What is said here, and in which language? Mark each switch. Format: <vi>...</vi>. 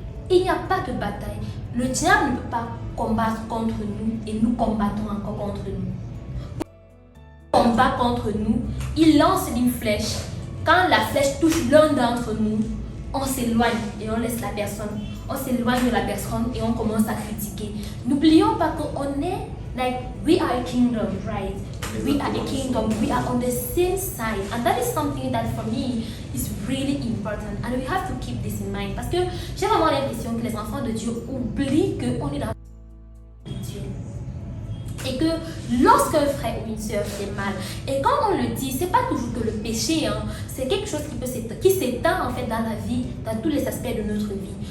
<fr>Il n'y a pas de bataille. Le diable ne peut pas combattre contre nous et nous combattons encore contre nous. Il combat contre nous, il lance une flèche. Quand la flèche touche l'un d'entre nous, on s'éloigne et on laisse la personne. On s'éloigne de la personne et on commence à critiquer. N'oublions pas qu'on est,</fr> <en>like, we are a kingdom, right? We are a kingdom, we are on the same side. And that is something that for me is really important. And we have to keep this in mind.</en> <fr>Parce que j'ai vraiment l'impression que les enfants de Dieu oublient qu'on est dans Dieu. Et que lorsqu'un frère ou une sœur fait mal, et quand on le dit, c'est pas toujours que le péché, c'est quelque chose qui s'étend en fait dans la vie, dans tous les aspects de notre vie.</fr>